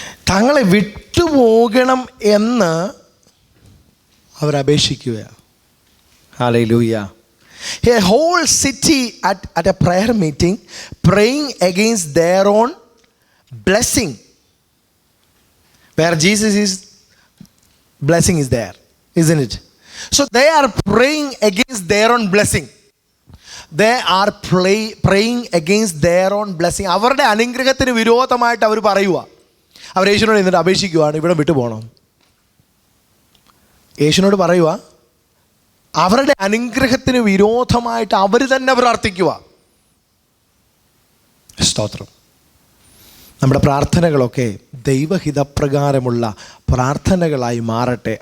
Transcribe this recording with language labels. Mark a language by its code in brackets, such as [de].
[ml] തങ്ങളെ വിട്ടുപോകണം എന്ന് അവരപേക്ഷിക്കുകയാണ്. Hallelujah. [en] A whole city at a prayer meeting praying against their own blessing. Where Jesus is, blessing is there, isn't it? So they are praying against their own blessing. They are praying against their own blessing. [ml] അവരുടെ അനുഗ്രഹത്തിന് വിരോധമായിട്ട് അവർ പറയുക. അവർ യേശുവിനോട് എന്നിട്ട് അപേക്ഷിക്കുകയാണ്, ഇവിടെ വിട്ടു പോകണം. യേശുവിനോട് പറയുക, അവരുടെ അനുഗ്രഹത്തിന് വിരോധമായിട്ട് അവർ തന്നെ പ്രാർത്ഥിക്കുക. സ്തോത്രം. നമ്മുടെ പ്രാർത്ഥനകളൊക്കെ ദൈവഹിതപ്രകാരമുള്ള പ്രാർത്ഥനകളായി മാറട്ടെ.